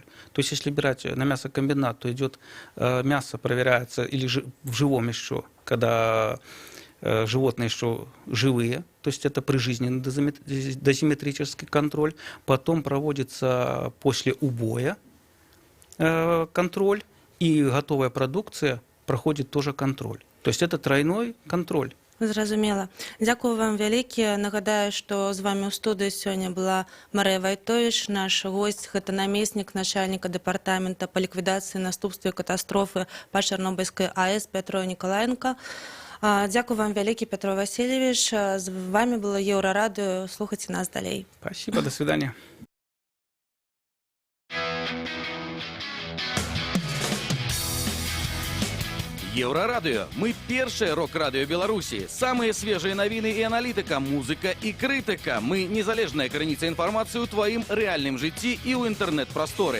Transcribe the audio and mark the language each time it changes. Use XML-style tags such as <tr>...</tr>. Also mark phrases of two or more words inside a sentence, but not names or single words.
<ru>То есть если брать на мясокомбинат, то идет мясо, проверяется или в живом еще, когда животные еще живые, то есть это прижизненный дозиметрический контроль. Потом проводится после убоя контроль, и готовая продукция проходит тоже контроль. То есть это тройной контроль.</ru> <be>Зразумела. Дзякую вам вялікі. Нагадаю, што з вами ў студыі сёння была Марыя Вайтовіч, наш госць, гэта намеснік начальніка дэпартамента па ліквідацыі наступстваў катастрофы па Чарнобыльскай АЭС Пятро Нікалаенко. Дякую вам вялікі, Петро Васильевич. З вами было Еўрарадыё. Слухайце нас далей.</be> <ru>Спасибо, до свидания.</ru> <be>Еўрарадыё. Мы першае рок-радыё Беларусі. Самыя свежыя навіны і аналітыка, музыка і крытыка. Мы незалежная крыніца інфармацыі ў тваім рэальным жыцці і ў інтэрнэт-прасторы.</be>